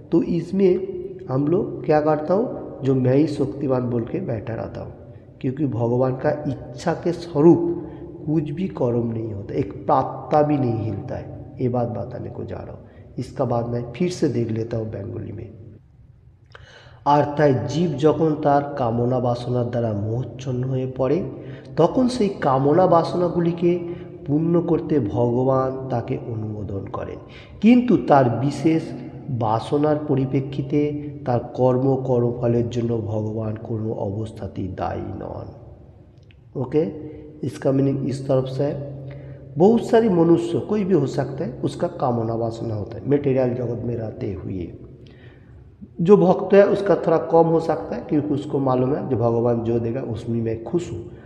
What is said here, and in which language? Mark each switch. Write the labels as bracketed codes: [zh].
[hi] तो इसमें हम लोग क्या करता हूँ, जो मैं ही शक्तिवान बोल के बैठा रहता हूँ, क्योंकि भगवान का इच्छा के स्वरूप कुछ भी कर्म नहीं होता, एक पत्ता भी नहीं हिलता है। ये बात बताने को जा रहा हूँ। इसका बाद मैं फिर से देख लेता हूँ बेंगली में। [bn] আর তাই জীব যখন তার কামনা বাসনার দ্বারা মোহচ্ছন্ন হয়ে পড়ে, তখন সেই কামনা বাসনাগুলিকে পূর্ণ করতে ভগবান তাকে অনুমোদন করেন, কিন্তু তার বিশেষ বাসনার পরিপ্রেক্ষিতে তার কর্মফলের জন্য ভগবাन কোনো অবস্থাতেই দায়ী নন। [hi] ओके, इसका मीनिंग इस तरफ से है, बहुत सारी मनुष्य कोई भी हो सकता है, उसका कामना वासना होता है मटेरियल जगत में रहते हुए। जो भक्त है उसका थोड़ा कम हो सकता है, क्योंकि उसको मालूम है जो भगवान जो देगा उसमें मैं खुश हूँ।